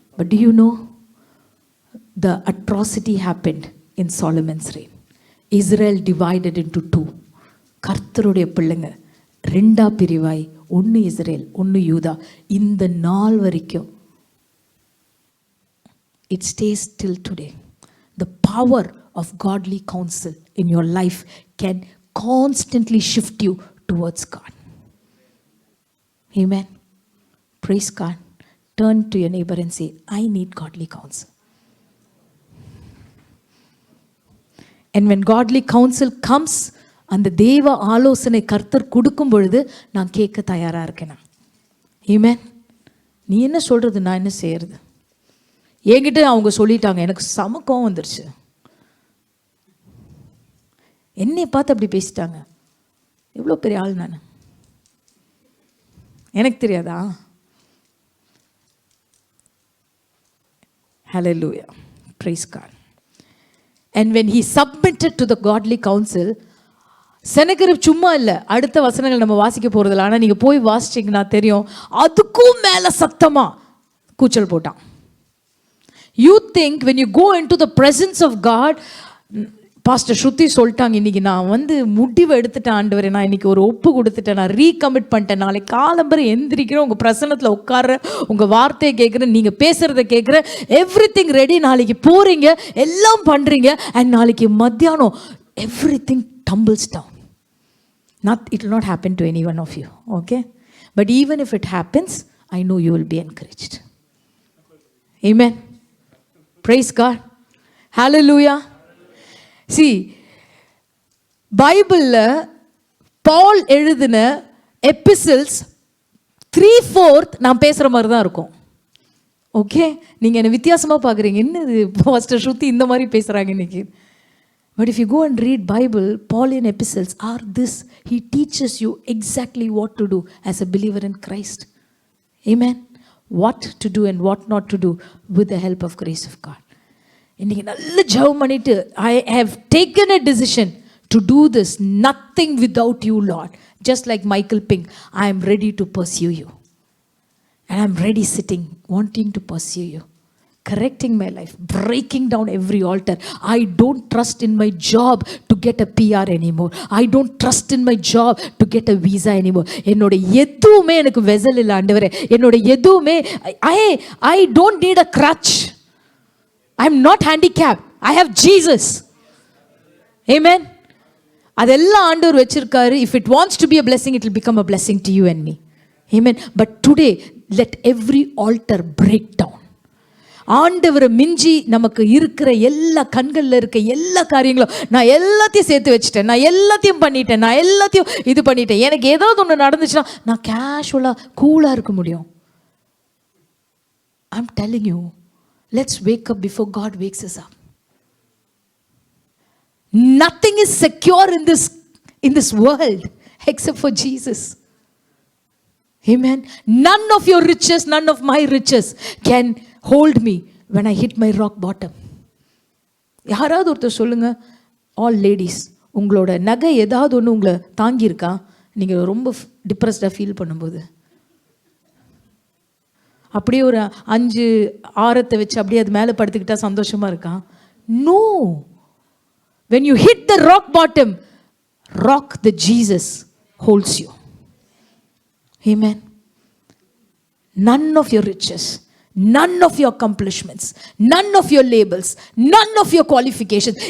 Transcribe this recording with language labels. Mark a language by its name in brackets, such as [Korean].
[English] But do you know the atrocity happened in Solomon's reign? Israel divided into two. [Tamil] கர்த்தருடைய பிள்ளைங்க ரெண்டா பிரிவாய், ஒன்று Israel ஒன்று யூதா. இந்த நாள் வரைக்கும் [English] it stays till today. The power of godly counsel in your life can constantly shift you towards God. Amen. Praise God. Turn to your neighbor and say, I need godly counsel. And when godly counsel comes, [Tamil] அந்த தேவ ஆலோசனை கர்த்தர் கொடுக்கும் பொழுது நான் கேட்க தயாரா இருக்கேன். Amen. நீ என்ன சொல்றது, நான் என்ன செய்யறது? என்கிட்ட அவங்க சொல்லிட்டாங்க, எனக்கு சமக்கம் வந்துருச்சு. என்னை பார்த்து அப்படி பேசிட்டாங்க. எவ்வளோ பெரிய ஆள் நான், எனக்கு தெரியாதா? [English] Hallelujah. Praise God. And when he submitted to the godly counsel, [Tamil] செனகரிப் சும்மா இல்லை. அடுத்த வசனங்கள் நம்ம வாசிக்க போறதில்ல, ஆனால் நீங்கள் போய் வாசிச்சிங்கன்னா தெரியும். அதுக்கும் மேலே சத்தமா கூச்சல் போட்டான். [English] You think when you go into the presence of God, [Tamil] pastor ஸ்ருதி சொல்லிட்டாங்க, இன்னைக்கு நான் முடிவு எடுத்துட்டேன் ஆண்டவரே, நான் இன்னைக்கு ஒரு ஒப்பு கொடுத்துட்டேன், நான் ரீகமிட் பண்ணிட்டேன், நாளைக்கு காலம்பரை எந்திரிக்கிறேன், உங்கள் பிரசன்னத்தில் உட்கார்றேன், உங்கள் வார்த்தையை கேட்குறேன், நீங்கள் பேசுகிறத கேட்குறேன், [English] everything ready, [Tamil] நாளைக்கு போகிறீங்க, எல்லாம் பண்ணுறீங்க, அண்ட் நாளைக்கு மத்தியானம் [English] Everything tumbles down. It will not happen to any one of you, okay? But even if it happens, I know you will be encouraged. Amen. Praise God. Hallelujah. [Tamil] See, Bible Paul எழுதின epistles 3/4 நான் பேசுற மாதிரி தான் இருக்கும். Okay, நீங்க என்ன வித்தியாசமா பார்க்குறீங்க, என்னது பாஸ்டர் ஸ்ருதி இந்த மாதிரி பேசுறாங்க இன்னைக்கு. [English] But if you go and read Bible, Pauline epistles are this. He teaches you exactly what to do as a believer in Christ. Amen. What to do and what not to do with the help of grace of God. [Tamil] இன்னைக்கு நல்ல ஜெபம் பண்ணிட்டு, [English] I have taken a decision to do this, nothing without you, Lord. Just like Michael Pink, I am ready to pursue you. And I am ready sitting, wanting to pursue you. correcting my life, breaking down every altar. I don't trust in my job to get a PR anymore. I don't trust in my job to get a visa anymore. [Tamil] என்னோட எதுவுமே எனக்கு vessel இல்லை ஆண்டவரே. என்னோட எதுவுமே [English] I don't need a crutch. I'm not handicapped. I have Jesus. Amen. [Tamil] அதெல்லாம் ஆண்டவர் வச்சிருக்காரு. [English] If it wants to be a blessing, it will become a blessing to you and me. Amen. But today, let every altar break down. [Tamil] ஆண்டவரை மிஞ்சி நமக்கு இருக்கிற எல்லா கண்களில் இருக்க எல்லா காரியங்களும் நான் எல்லாத்தையும் சேர்த்து வச்சுட்டேன், நான் எல்லாத்தையும் பண்ணிட்டேன், நான் எல்லாத்தையும் இது பண்ணிட்டேன், எனக்கு ஏதாவது ஒன்று நடந்துச்சுன்னா நான் கேஷுவலாக கூலாக இருக்க முடியும். [English] I'm telling you, let's wake up before God wakes us up. Nothing is secure in this world except for Jesus. Amen. None of your riches, none of my riches can hold me when I hit my rock bottom. [Tamil] யாராவது ஒருத்தர் சொல்லுங்க, [English] all ladies, [Tamil] உங்களோட நகை ஏதாவது ஒன்று உங்களை தாங்கியிருக்கா நீங்கள் ரொம்ப டிப்ரெஸ்டாக ஃபீல் பண்ணும்போது? அப்படியே ஒரு 5 ஆரத்தை வச்சு அப்படியே அது மேலே படுத்துக்கிட்டா சந்தோஷமாக இருக்கா? [English] No. When you hit the rock bottom, rock the Jesus holds you. Amen. None of your riches, none of your accomplishments, none of your labels, none of your qualifications.